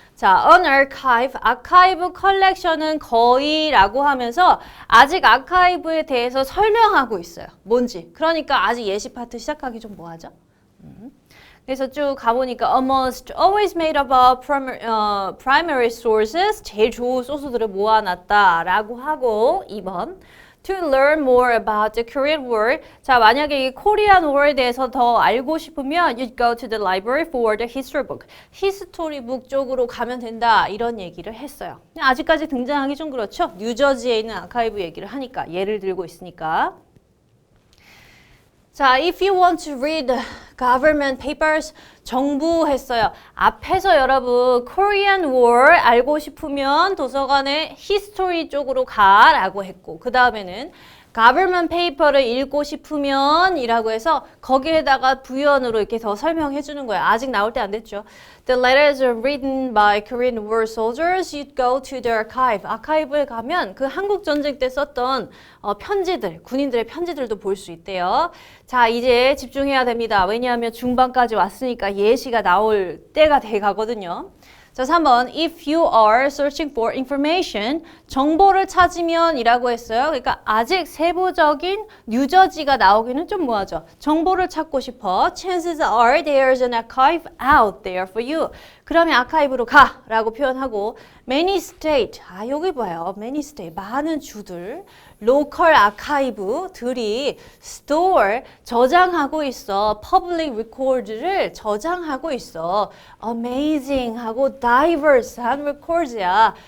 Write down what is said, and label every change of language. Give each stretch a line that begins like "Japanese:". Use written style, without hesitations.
Korean: 자, an archive, 아카이브 컬렉션은 거의라고 하면서 아직 아카이브에 대해서 설명하고 있어요. 뭔지. 그러니까 아직 예시 파트 시작하기 좀 뭐하죠? 그래서 쭉 가보니까
English: almost always made up of primary sources,
Korean: 제일 좋은 소스들을 모아놨다라고 하고 2번.
English: To learn more about the Korean War.
Korean: 자, 만약에 이 Korean War에 대해서 더 알고 싶으면
English: you go to the library for the history book.
Korean: 히스토리 북 쪽으로 가면 된다. 이런 얘기를 했어요. 아직까지 등장하기 좀 그렇죠? 뉴저지에 있는 아카이브 얘기를 하니까 예를 들고 있으니까.
English: 자, if you want to read government papers,
Korean: 정부 했어요. 앞에서 여러분 Korean War 알고 싶으면 도서관의 history 쪽으로 가라고 했고 그 다음에는 government paper를 읽고 싶으면 이라고 해서 거기에다가 부연으로 이렇게 더 설명해 주는 거예요. 아직 나올 때 안 됐죠.
English: The letters are written by Korean War soldiers. You'd go to the archive.
Korean: 아카이브에 가면 그 한국 전쟁 때 썼던 편지들, 군인들의 편지들도 볼 수 있대요. 자, 이제 집중해야 됩니다. 왜냐하면 중반까지 왔으니까 예시가 나올 때가 돼 가거든요. 자, 3번.
English: If you are searching for information,
Korean: 정보를 찾으면 이라고 했어요. 그러니까 아직 세부적인 뉴저지가 나오기는 좀 뭐하죠? 정보를 찾고 싶어.
English: Chances are there's an archive out there for you.
Korean: 그러면 아카이브로 가 라고 표현하고 many state, 여기 봐요. many state, 많은 주들, local archive들이 store, 저장하고 있어. public record를 저장하고 있어. amazing 하고 diverse한 records야.